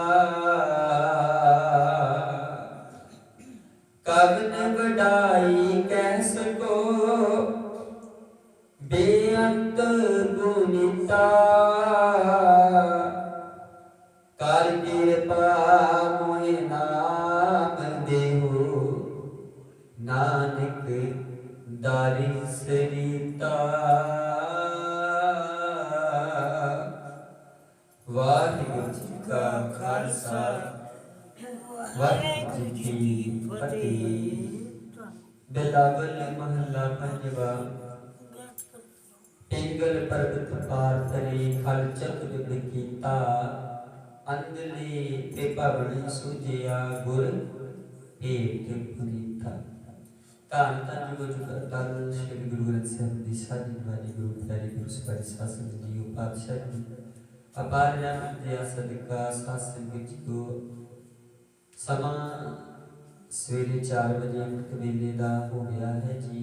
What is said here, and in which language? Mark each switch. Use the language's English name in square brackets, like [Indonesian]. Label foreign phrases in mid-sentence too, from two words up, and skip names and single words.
[Punjabi] ਕਵਨ ਵਡਾਈ ਕਹ ਸਕੋ ਬੇਅੰਤ ਗੁਨੀਤਾ। ਕਰ ਕ੍ਰਿਪਾ ਮੋਹਿ ਨਾਮ ਦੇਹੋ ਨਾਨਕ ਦਾਰਿ ਸਰਿਤਾ। ਵਾਹਿਗੁਰੂ ਜੀ ਕਾ ਖਾਲਸਾ ਵਾਹਿਗੁਰੂ ਜੀ ਕੀ ਫਤੇਹ। ਬਿਲਾਵਲ ਮਹਲਾ ਪੰਜਵਾ। ਪਿੰਗਲ ਪਰਬਤ ਪਾਰ ਤਰੇ ਖਲ ਚਤੁਰ ਬਕੀਤਾ। ਅੰਦਲੇ ਤ੍ਰਿਭਵਨ ਸੂਜਿਆ ਗੁਰ ਭੇਟ ਪੁਨੀਤਾ। ਧੰਨ ਧੰਨ ਜੋ ਅਕਾਲ ਸ਼੍ਰੀ ਗੁਰੂ ਗ੍ਰੰਥ ਸਾਹਿਬ ਦੀ ਸਾਜੀ ਬਾਣੀ ਗੁਰੂ ਪਿਆਰੇ ਗੁਰੂ ਸਪਾਰੀ ਸਾਸਨ ਜੀਓ ਪਾਤਸ਼ਾਹ ਜੀ ਅਪਾਰ ਰਹਿਮਤ ਦੇ ਸਦਕਾ ਸਾਸਨ ਵਿੱਚ ਕੋ ਸਮਾਂ ਸਵੇਰੇ 4 ਵਜੇ ਅੰਮ੍ਰਿਤ ਵੇਲੇ ਦਾ ਹੋ ਗਿਆ ਹੈ ਜੀ।